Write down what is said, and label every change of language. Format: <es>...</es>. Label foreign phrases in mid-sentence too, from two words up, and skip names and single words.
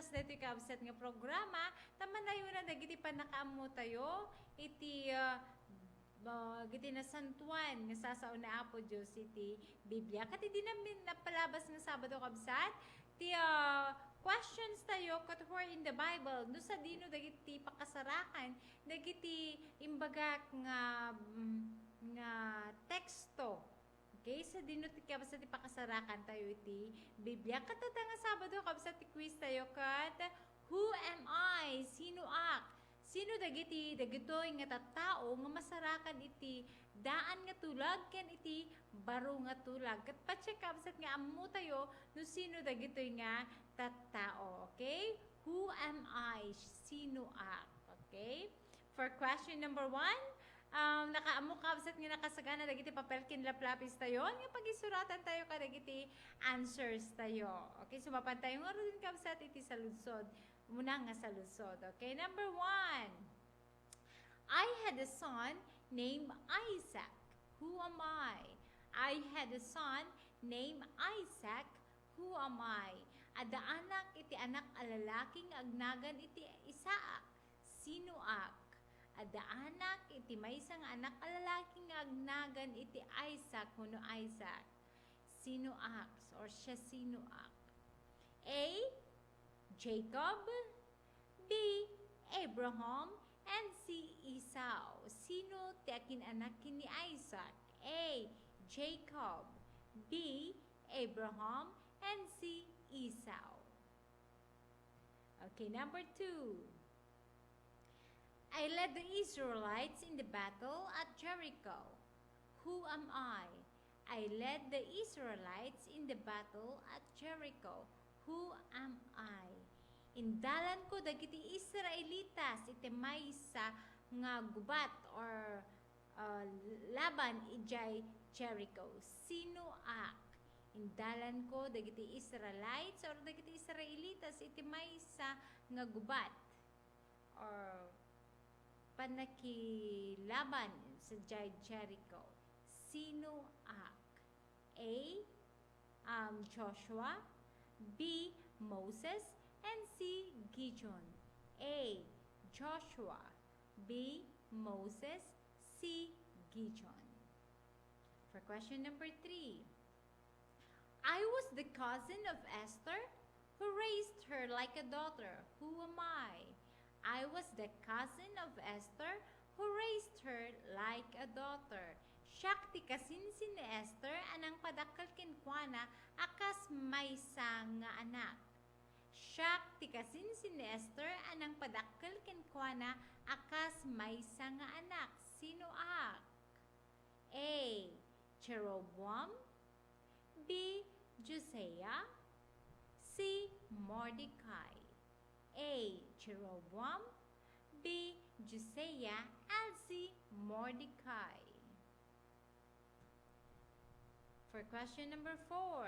<ilo>dati kabsat nga programa taman na yun na dagiti panakaamo tayo iti giti na santuan nga sasaon na apo Diyos iti Biblia kat di namin napalabas nga Sabado kabsat ti questions tayo kat</ilo> <en>who are in the Bible</en> <ilo>no sa dino dagiti pakasarakan dagiti imbagak nga teksto okay sa dino ti kabsat ti pakasarakan tayo iti Biblia kat nga Sabado kabsat ti quiz tayo kat</ilo> <en>who am I</en> <ilo>sino ak sino dagiti dagitoy nga tattao nga masarakan iti daan nga tulag ken iti baro nga tulag ket pa-check absat nga ammo tayo no sino dagitoy nga tattao okay</ilo> <en>who am I</en> <ilo>sino ak okay</ilo> <en>for question number 1</en> <ilo>nakaammo kabsat nga nakasagana dagiti papel ken laplapis tayo nga pagisuratan tayo kadagiti answers tayo okay sumapan tayo nga rin kabsat iti saludsod muna nga saludsod okay number 1</ilo> <en>I had a son named Isaac. Who am I? I had a son named Isaac. Who am I?</en> <ilo>Ada anak iti anak alalaking agnagan iti Isaac. Sino ak? Ada anak iti maysang anak alalaking agnagan iti Isaac. Kuno Isaac. Sino ak? Or siya sino ak? A. Jacob. B. Abraham. and C. Esau. Sino ti akin-anak ni Isaac? A. Jacob, B. Abraham, and C. Esau.</ilo> <en>Okay, number 2. I led the Israelites in the battle at Jericho. Who am I? I led the Israelites in the battle at Jericho. Who am I?</en> <ilo>Indalan ko dagiti Israelitas iti maysa nga gubat or laban ijay Jericho. Sino ak? Indalan ko dagiti Israelites or dagiti Israelitas iti maysa nga gubat or panakilaban sa Jericho. Sino ak? A. Joshua, B. Moses, and C. Gideon. A. Joshua, B. Moses, C. Gideon.</ilo> <en>For question number 3. I was the cousin of Esther who raised her like a daughter. Who am I? I was the cousin of Esther who raised her like a daughter.</en> <ilo>Siyak ti kasinsin ni Esther anang padakkel kenkwana akas maysa nga anak. Siyak ti kasinsin ni Esther anang padakkel kenkwana akas maysa nga anak. Sino ak? A. Jeroboam, B. Josiah, C. Mordecai. A. Jeroboam, B. Josiah, and C. Mordecai.</ilo> <en>For question number 4.</en>